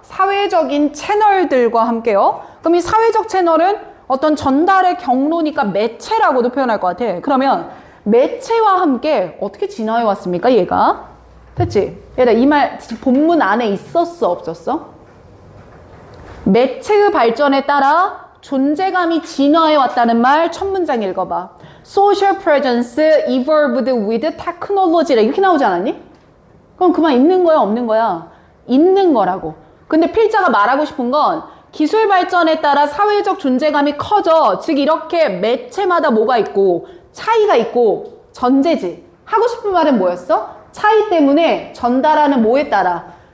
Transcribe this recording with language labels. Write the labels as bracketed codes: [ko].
[ko] 사회적인 채널들과 함께요. 그럼 이 사회적 채널은 어떤 전달의 경로니까 매체라고도 표현할 것 같아. 그러면 매체와 함께 어떻게 진화해 왔습니까? 얘가. 됐지? 얘들아, 이 말 본문 안에 있었어, 없었어? 매체의 발전에 따라 존재감이 진화해 왔다는 말 첫 문장 읽어봐. [en] Social presence evolved with technology [ko] 이렇게 나오지 않았니? 그럼 그만 있는 거야, 없는 거야? 있는 거라고. 근데 필자가 말하고 싶은 건 기술 발전에 따라 사회적 존재감이 커져. 즉 이렇게 매체마다 뭐가 있고 차이가 있고 전제지. 하고 싶은 말은 뭐였어? 차이 때문에 전달하는 뭐에 따라?